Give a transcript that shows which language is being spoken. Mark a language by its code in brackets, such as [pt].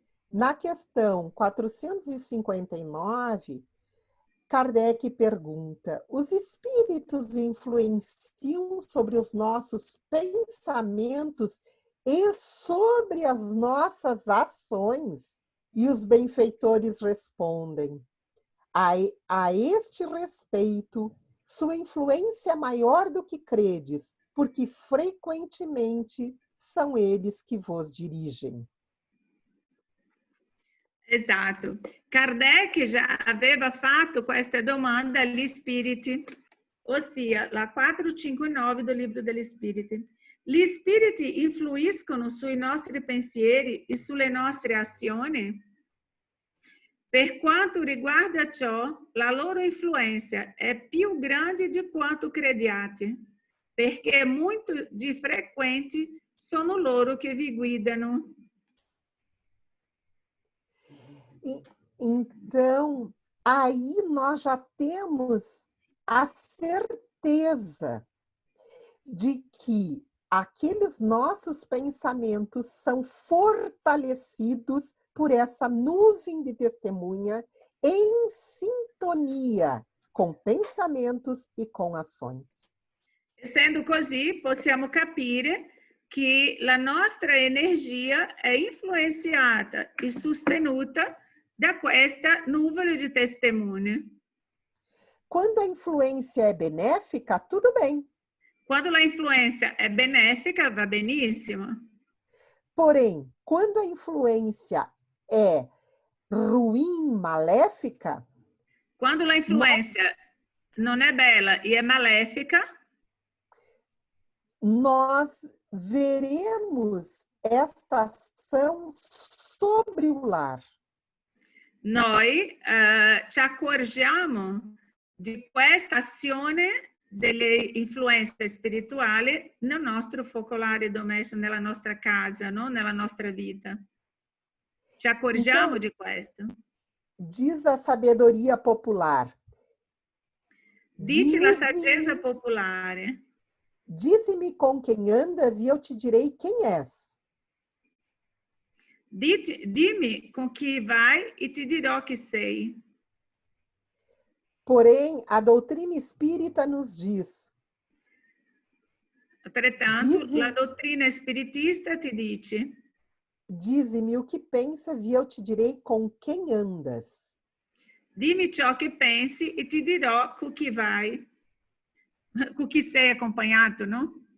[pt] Na questão 459, Kardec pergunta: os espíritos influenciam sobre os nossos pensamentos e sobre as nossas ações? E os benfeitores respondem: a este respeito, sua influência é maior do que credes, porque frequentemente são eles que vos dirigem. [it] Esatto. Kardec già aveva fatto questa domanda agli spiriti, ossia la 459 del Libro degli Spiriti. Gli spiriti influiscono sui nostri pensieri e sulle nostre azioni? Per quanto riguarda ciò, la loro influenza è più grande di quanto crediate, perché molto di frequenti sono loro che vi guidano. [pt] Então, aí nós já temos a certeza de que aqueles nossos pensamentos são fortalecidos por essa nuvem de testemunha em sintonia com pensamentos e com ações. [it] Essendo così, possiamo capire che la nostra energia è influenzata e sostenuta da questa nuvole di testimoni. [pt] Quando a influência é benéfica, tudo bem. Quando a influência é benéfica, [it] va benissimo. [pt] Porém, quando a influência é ruim, maléfica... Quando a influência não é bela e é maléfica, nós veremos esta ação sobre o lar. [it] Noi ci accorgiamo di questa azione delle influenze spirituali nel nostro focolare domestico, nella nostra casa, no? Nella nostra vita. Ci accorgiamo di questo. [pt] Diz a sabedoria popular. [it] Dice la saggezza popolare. [pt] Dize-me com quem andas e eu te direi quem és. [it] Dimmi con chi vai e ti dirò chi sei. [pt] Porém, a doutrina espírita nos diz. [it] Altrettanto, la dottrina spiritista ti dice. [pt] Dize-me o que pensas e eu te direi com quem andas. [it] Dimmi ciò che pensi e ti dirò con chi vai. Com chi sei acompanhato, não?